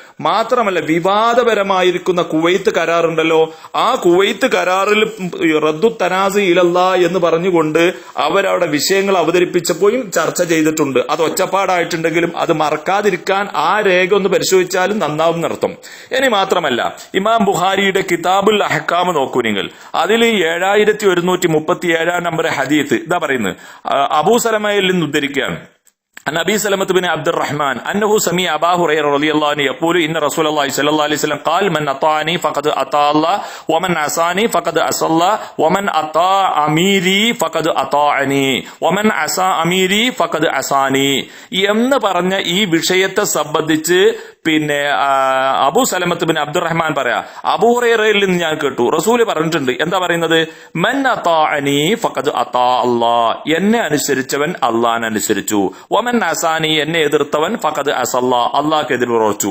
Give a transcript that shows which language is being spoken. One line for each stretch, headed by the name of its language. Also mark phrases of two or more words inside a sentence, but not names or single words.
Malayalam: മാത്രമല്ല വിവാദപരമായിരിക്കുന്ന കുവൈത്ത് കരാറുണ്ടല്ലോ, ആ കുവൈത്ത് കരാറിൽ
Arabic: رد التنازع إلى الله
Malayalam: എന്ന് പറഞ്ഞുകൊണ്ട് അവരവിടെ വിഷയങ്ങൾ അവതരിപ്പിച്ചപ്പോഴും ചർച്ച ചെയ്തിട്ടുണ്ട്. അത് ഒച്ചപ്പാടായിട്ടുണ്ടെങ്കിലും അത് മറക്കാതിരിക്കാൻ ആ രേഖ ഒന്ന് പരിശോധിച്ചാലും നന്നാവും എന്നർത്ഥം. ഇനി മാത്രമല്ല ഇമാം ബുഖാരിയുടെ കിതാബുൽ അഹ്കാം നോക്കൂ നിങ്ങൾ. അതിൽ 7137 നമ്പർ ഹദീത്ത് ഇതാ പറയുന്നത്. അബൂ സലമയിൽ നിന്ന് ഉദ്ധരിക്കുകയാണ്.
Arabic: عن أبي سلمة بن عبد الرحمن أنه سمع أبا هريرة رضي الله عنه يقول إن رسول الله صلى الله عليه وسلم قال من أطاعني فقد أطاع الله ومن عصاني فقد عصى الله ومن أطاع أميري فقد أطاعني ومن عصى أميري فقد عصاني
Malayalam: എന്ന് പറഞ്ഞ ഈ വിഷയത്തെ സംബന്ധിച്ച് പിന്നെ അബൂ സലമത്ത് ബിൻ അബ്ദുറഹ്മാൻ പറയാ അബൂ ഹുറൈറയിൽ നിന്ന് ഞാൻ കേട്ടു റസൂൽ പറഞ്ഞിട്ടുണ്ട്. എന്താ പറയുന്നത്?
Arabic: من أطاعني فقد أطاع الله,
Malayalam: എന്നെ അനുസരിച്ചവൻ അല്ലാഹനെ അനുസരിച്ചു.
Arabic: ومن عصاني,
Malayalam: എന്നെ എതിർത്തവൻ
Arabic: فقد عصى الله,
Malayalam: അള്ളാഹ്ക്ക് എതിർ പ്രവർത്തിച്ചു.